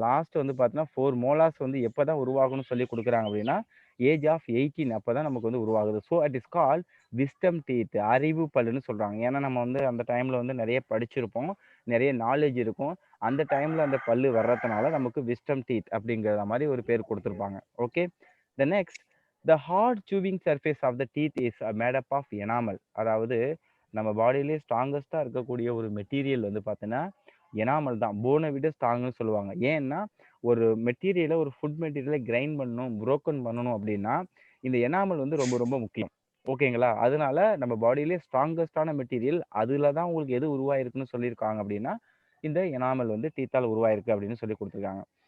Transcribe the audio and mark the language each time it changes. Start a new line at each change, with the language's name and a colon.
Tamil: Last வந்து பார்த்தீங்கன்னா 4 molars வந்து எப்போ தான் உருவாகும்னு சொல்லி கொடுக்குறாங்க அப்படின்னா ஏஜ் ஆஃப் 18 அப்போ தான் நமக்கு வந்து உருவாகுது.
English: so it is call wisdom teeth,
Tamil: அறிவு பல்லுன்னு சொல்கிறாங்க. ஏன்னா நம்ம வந்து அந்த டைமில் வந்து நிறைய படிச்சிருப்போம், நிறைய நாலேஜ் இருக்கும். அந்த டைமில் அந்த பல்லு வர்றதுனால நமக்கு விஸ்டம் டீத் அப்படிங்கிற மாதிரி ஒரு பேர் கொடுத்துருப்பாங்க. Okay.
English: The next, The hard chewing surface of the teeth is made up of enamel.
Tamil: அதாவது நம்ம பாடியிலே ஸ்ட்ராங்கஸ்டா இருக்கக்கூடிய ஒரு மெட்டீரியல் வந்து பார்த்தீங்கன்னா எனாமல் தான். போனை விட ஸ்ட்ராங்னு சொல்லுவாங்க. ஏன்னா ஒரு மெட்டீரியலை ஒரு ஃபுட் மெட்டீரியலை கிரைண்ட் பண்ணணும், புரோக்கன் பண்ணணும் அப்படின்னா இந்த எனாமல் வந்து ரொம்ப ரொம்ப முக்கியம். ஓகேங்களா? அதனால நம்ம பாடியிலே ஸ்ட்ராங்கஸ்டான மெட்டீரியல் அதுல தான் உங்களுக்கு எது உருவாயிருக்குன்னு சொல்லியிருக்காங்க அப்படின்னா இந்த எனாமல் வந்து டீத்தால் உருவாயிருக்கு அப்படின்னு சொல்லி கொடுத்துருக்காங்க.